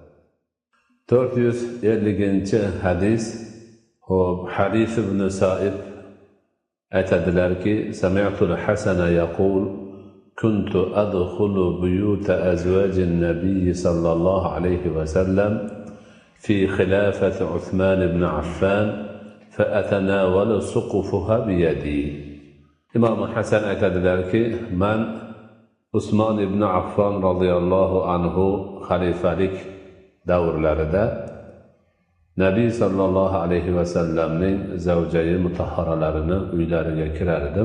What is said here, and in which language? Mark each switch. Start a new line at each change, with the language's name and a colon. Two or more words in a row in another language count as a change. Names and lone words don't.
Uzbek: 450-hadis Hadis ibn Sa'ib aytadilarki,
Arabic: سمعت الحسن يقول كنت أدخل بيوت أزواج النبي صلى الله عليه وسلم في خلافة عثمان بن عفان فأتناول سقوفها بيدي.
Uzbek: Imom Hasan aytadilarki, men Usmon ibn Affon
Arabic: رضي الله عنه
Uzbek: xalifalik davrlarida Nabiy
Arabic: صلى الله عليه وسلم
Uzbek: zavjayi mutahharalarini uylariga kirar edim.